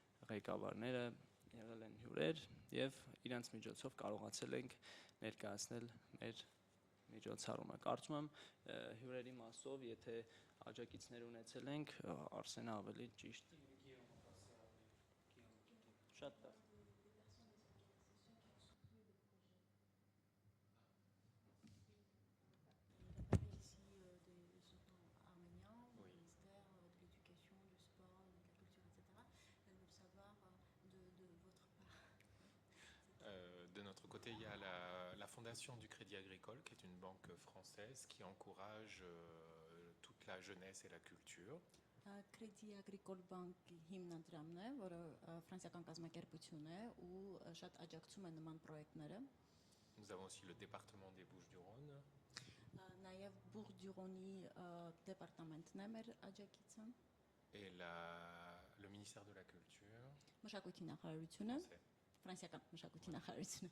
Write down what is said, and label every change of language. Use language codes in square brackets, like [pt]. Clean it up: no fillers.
[hy] ղեկավարները եղել են հյուրեր եւ իրանց միջոցով կարողացել ենք ներկայացնել մեր միջոցառումը։ Կարծում եմ հյուրերի մասով, եթե աջակիցներ ունեցել ենք, Արսենը ավելի ճիշտ Շատ լավ։ [fr] Ici des sultans arméniens, au ministère de l'Éducation, du Sport, de la Culture, etc. Elle veut savoir de votre part. De notre côté, il y a la Fondation du Crédit Agricole, qui est une banque française qui encourage toute la jeunesse et la culture. [hy] Credit Agricole Bank-ի հիմնադրամն է, որը ֆրանսիական կազմակերպություն է ու շատ աջակցում է նման պրոյեկտները։ [fr] Nous avons aussi le département des Bouches-du-Rhône [hy] Նաև Բուրգ-դյուրոնի դեպարտամենտն է մեր աջակիցը, [fr] et le ministère de la Culture. [hy] մշակույթի նախարարությունը, [fr] C'est [hy] ֆրանսիական մշակույթի նախարարությունը։